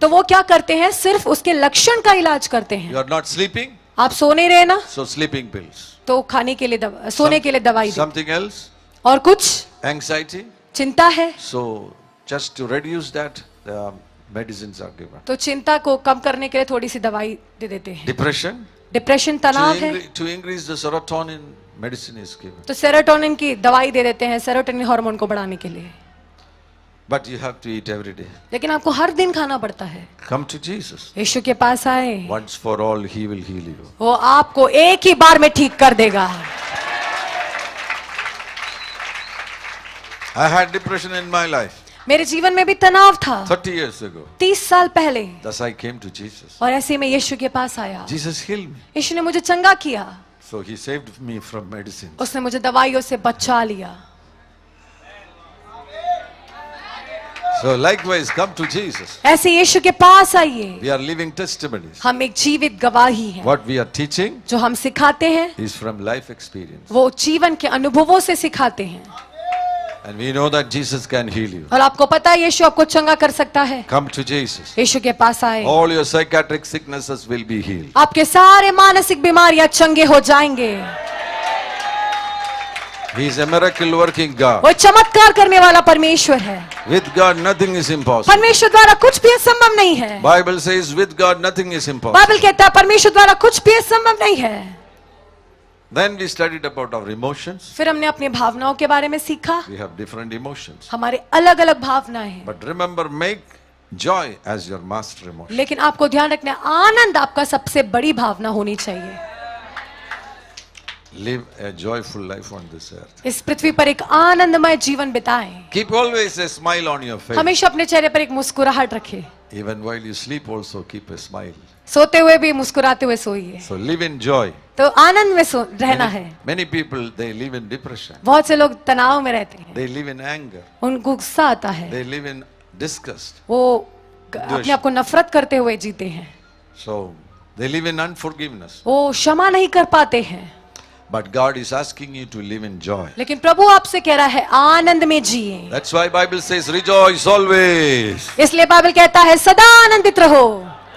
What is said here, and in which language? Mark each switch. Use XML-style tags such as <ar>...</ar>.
<hi>तो वो क्या करते हैं, सिर्फ उसके लक्षण का इलाज करते हैं।</hi> <en>You are not sleeping,</en> <hi>आप सो नहीं रहे ना,</hi> <en>so sleeping pills.</en> <hi>तो खाने के लिए सोने के लिए दवाई दे।</hi> <en>Something else,</en> <hi>और कुछ</hi> <en>anxiety.</en> <hi>चिंता है</hi> <en>So just to reduce that, the medicines are given.</en> <hi>तो चिंता को कम करने के लिए थोड़ी सी दवाई दे देते हैं।</hi> <en>Depression,</en> <hi>डिप्रेशन, तनाव है,</hi> <en>to increase the serotonin, medicine is given.</en> <hi>तो सेरोटोनिन की दवाई दे देते हैं, सेरोटोनिन हार्मोन को बढ़ाने के लिए।</hi> <en>But you have to eat every day.</en> <hi>लेकिन आपको हर दिन खाना पड़ता है।</hi> <en>Come to Jesus.</en> <hi>यीशु के पास आए,</hi> <en>Once for all, He will heal you.</en> <hi>वो आपको एक ही बार में ठीक कर देगा।</hi> <en>I had depression in my life</en> <hi>मेरे जीवन में भी तनाव था</hi> <en>30 years ago.</en> <hi>30 साल पहले,</hi> <en>Thus I came to Jesus.</en> <hi>और ऐसे में यीशु के पास आया।</hi> <en>Jesus healed me.</en> <hi>यीशु ने मुझे चंगा किया,</hi> <en>So He saved me from medicine.</en> <hi>उसने मुझे दवाइयों से बचा लिया।</hi> <en>So likewise, come to Jesus.</en> <hi>ऐसे यीशु के पास आइए।</hi> <en>We are living testimonies.</en> <hi>हम एक जीवित गवाही हैं।</hi> <en>What we are teaching</en> <hi>जो हम सिखाते हैं</hi> <en>is from life experience.</en> <hi>वो जीवन के अनुभवों से सिखाते हैं।</hi> <en>And we know that Jesus can heal you.</en> <hi>और आपको पता है यीशु आपको चंगा कर सकता है।</hi> <en>Come to Jesus.</en> <hi>यीशु के पास आए,</hi> <en>All your psychiatric sicknesses will be healed.</en> <hi>आपके सारे मानसिक बीमारियां चंगे हो जाएंगे।</hi> <en>He is a miracle working God.</en> <hi>वो चमत्कार करने वाला परमेश्वर है।</hi> <en>With God nothing is impossible.</en> <hi>परमेश्वर द्वारा कुछ भी असंभव नहीं है।</hi> <en>Bible says with God nothing is impossible.</en> <hi>Bible कहता है परमेश्वर द्वारा कुछ भी असंभव नहीं है।</hi> <en>Then we studied about our emotions.</en> <hi>फिर हमने अपनी भावनाओं के बारे में सीखा।</hi> <en>We have different emotions.</en> <hi>हमारे अलग अलग भावनाएं हैं,</hi> <en>But remember, make joy as your master emotion.</en> <hi>लेकिन आपको ध्यान रखना है आनंद आपका सबसे बड़ी भावना होनी चाहिए।</hi> <en>Live a joyful life on this earth.</en> <hi>इस पृथ्वी पर एक आनंदमय जीवन बिताएं।</hi> <en>Keep always a smile on your face.</en> <hi>हमेशा अपने चेहरे पर एक मुस्कुराहट रखें।</hi> <en>Even while you sleep also keep a smile.</en> <hi>सोते हुए भी मुस्कुराते हुए सोइए।</hi> <en>So live in joy.</en> <hi>तो आनंद में रहना है।</hi> <en>Many people, they live in depression.</en> <hi>बहुत से लोग तनाव में रहते हैं,</hi> <en>They live in anger.</en> <hi>उनको गुस्सा आता है,</hi> <en>They live in disgust.</en> <hi>वो अपने आप को नफरत करते हुए जीते हैं,</hi> <en>So they live in unforgiveness.</en> <hi>वो क्षमा नहीं कर पाते हैं।</hi> <en>But God is asking you to live in joy.</en> <hi>लेकिन प्रभु आपसे कह रहा है आनंद में जिए।</hi> <en>That's why Bible says rejoice always.</en> <hi>इसलिए बाइबल कहता है सदा आनंदित रहो,</hi>